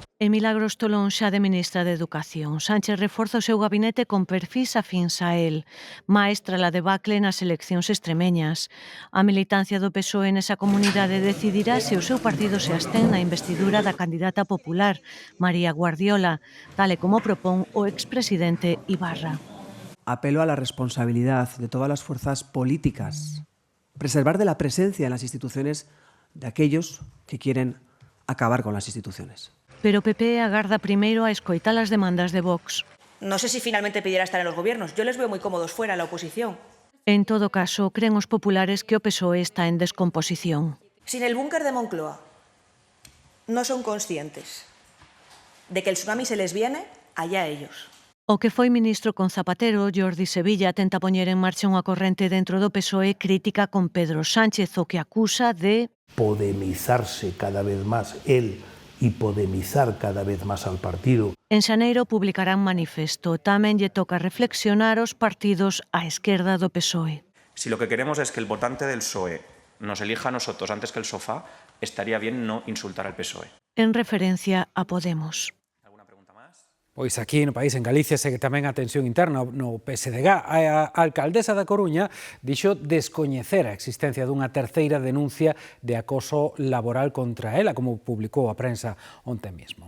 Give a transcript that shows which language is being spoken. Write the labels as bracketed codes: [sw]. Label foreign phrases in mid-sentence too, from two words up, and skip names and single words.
[gl] E Milagros Tolón xa de ministra de Educación. Sánchez reforza o seu gabinete con perfis afíns a él. Maestra la debacle nas eleccións extremeñas. A militancia do PSOE nesa comunidade decidirá se o seu partido se abstén na investidura da candidata popular, María Guardiola, tal e como propón o expresidente Ibarra. [es] Apelo a la responsabilidad de todas las fuerzas políticas. Preservar de la presencia en las instituciones de aquellos que quieren acabar con las instituciones. [gl] Pero PP agarda primeiro a escoitar as demandas de Vox. [es] No sé si finalmente pidiera estar en los gobiernos. Yo les veo muy cómodos fuera, en la oposición. [gl] En todo caso, creen os populares que o PSOE está en descomposición. [es] Sin el búnker de Moncloa, no son conscientes de que el tsunami se les viene allá ellos. [gl] O que foi ministro con Zapatero, Jordi Sevilla, tenta poñer en marcha unha corrente dentro do PSOE crítica con Pedro Sánchez, o que acusa de [es] podemizarse cada vez más él y podemizar cada vez más al partido. [gl] En xaneiro publicarán manifesto. Tamén lle toca reflexionar os partidos á esquerda do PSOE. [es] Si lo que queremos es que el votante del PSOE nos elija a nosotros antes que el sofá, estaría bien no insultar al PSOE. [gl] En referencia a Podemos. Pois aquí no país, en Galicia, segue tamén a tensión interna no PSDG. A alcaldesa da Coruña dixo descoñecer a existencia dunha terceira denuncia de acoso laboral contra ela, como publicou a prensa onte mesmo.